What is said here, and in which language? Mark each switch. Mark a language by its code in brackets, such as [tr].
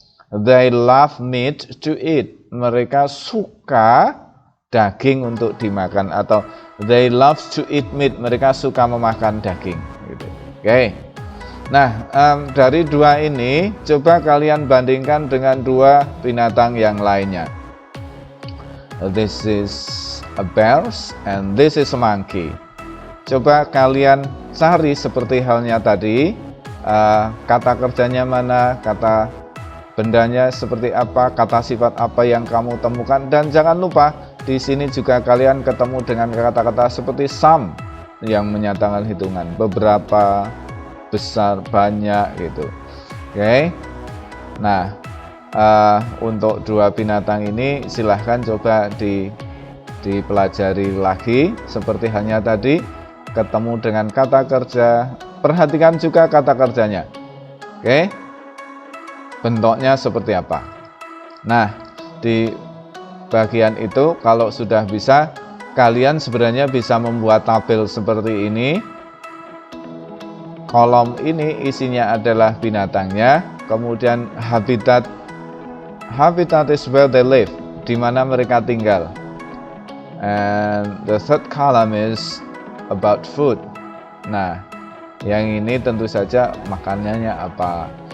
[en] They love meat to eat, [id] mereka suka daging untuk dimakan, atau [en] they love to eat meat, [id] mereka suka memakan daging gitu. Oke. Nah, dari dua ini coba kalian bandingkan dengan dua binatang yang lainnya. [en] This is a bear and this is a monkey. [id] Coba kalian cari seperti halnya tadi, kata kerjanya mana, kata bendanya seperti apa, kata sifat apa yang kamu temukan, dan jangan lupa di sini juga kalian ketemu dengan kata-kata seperti some yang menyatakan hitungan, beberapa, besar, banyak gitu. Oke. Nah, untuk dua binatang ini silahkan coba dipelajari lagi seperti halnya tadi, ketemu dengan kata kerja, perhatikan juga kata kerjanya. Oke. Bentuknya seperti apa. Nah, di bagian itu kalau sudah bisa, kalian sebenarnya bisa membuat tabel seperti ini. Kolom ini isinya adalah binatangnya, kemudian [en] habitat is where they live, [id] di mana mereka tinggal. [en] And the third column is about food. [id] Nah, yang ini tentu saja makanannya apa.